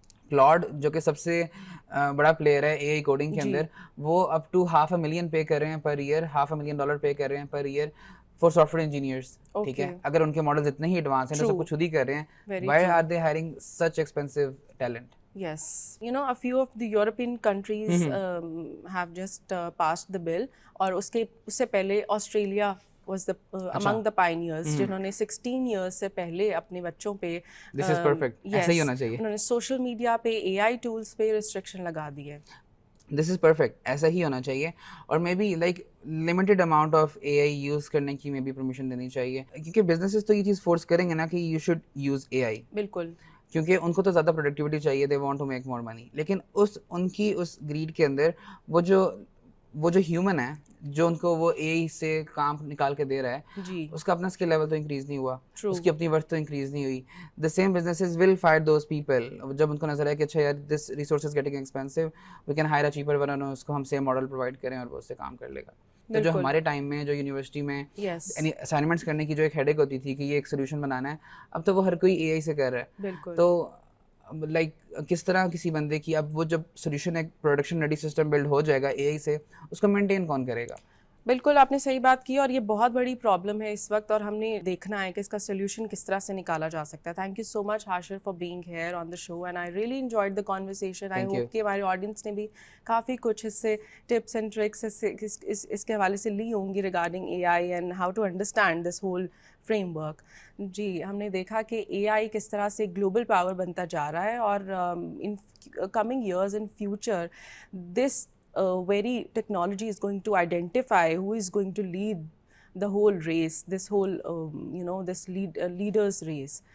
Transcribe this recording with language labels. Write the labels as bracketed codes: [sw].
[ur] Cloud جو کہ سب سے بڑا پلیئر ہے اے آئی کوڈنگ کے اندر, وہ اپ ٹو $500,000 پے کر رہے ہیں پر ایئر, $500,000 پے کر رہے ہیں per year for soft where engineers. ٹھیک ہے, اگر ان کے ماڈلز اتنے ہی ایڈوانس ہیں تو سب کچھ خود ہی کر رہے ہیں, [en] Why are they hiring such expensive talent? Yes, you know, a few of the European countries have just passed the bill, اور اس سے پہلے Australia was the among the pioneers جنہوں نے 16 years سے پہلے [ur] اپنے بچوں پہ [en] this is perfect, [ur] ایسا ہی ہونا چاہیے. انہوں نے سوشل میڈیا پہ اے آئی ٹولس پہ ریسٹرکشن لگا دی ہے. [en] this is perfect, [ur] ایسا ہی ہونا چاہیے. اور may be like limited amount of a I use کرنے کی مے بی پرمیشن دینی چاہیے, کیونکہ بزنسز تو یہ چیز فورس کریں گے نا کہ [en] You should use A I. [ur] بالکل, کیونکہ ان کو تو زیادہ پروڈکٹیوٹی چاہیے, [en] They want to make more money. [ur] لیکن ان کی اس گریڈ کے اندر وہ جو ہیومن ہے جو ان کو وہ اے آئی سے کام نکال کے دے رہا ہے, اس کا اپنا اسکل لیول تو انکریز نہیں ہوا, اس کی اپنی ورتھ تو انکریز نہیں ہوئی. [en] the same businesses will fire those people [ur] جب ان کو نظر آئے کہ اچھا یار [en] this resource is getting expensive, we can hire a cheaper one, [ur] اس کو ہم سیم ماڈل پرووائڈ کریں اور وہ اس سے کام کر لے گا. تو جو ہمارے ٹائم میں جو یونیورسٹی میں اسائنمنٹس کرنے کی جو ایک ہیڈیک ہوتی تھی کہ یہ ایک سولوشن بنانا ہے, اب تو وہ ہر کوئی اے آئی سے کر رہا ہے. تو لائک کس طرح کسی بندے کی اب وہ جب سولوشن ایک پروڈکشن ریڈی سسٹم بلڈ ہو جائے گا اے آئی سے, اس کو مینٹین کون کرے گا؟ بالکل, آپ نے صحیح بات کی, اور یہ بہت بڑی پرابلم ہے اس وقت, اور ہم نے دیکھنا ہے کہ اس کا سولوشن کس طرح سے نکالا جا سکتا ہے. [en] Thank you so much Hashir for being here on the show, and I really enjoyed the conversation. [ur] I hope کہ ہمارے آڈینس نے بھی کافی کچھ اس سے ٹپس اینڈ ٹرکس اس کے حوالے سے لی ہوں گی [en] Regarding A I and how to understand this whole framework. [ur] جی, ہم نے دیکھا کہ اے آئی کس طرح سے گلوبل پاور بنتا جا رہا ہے, [en] اور in coming years in future this very technology is going to identify who is going to lead the whole race, this whole this leaders race.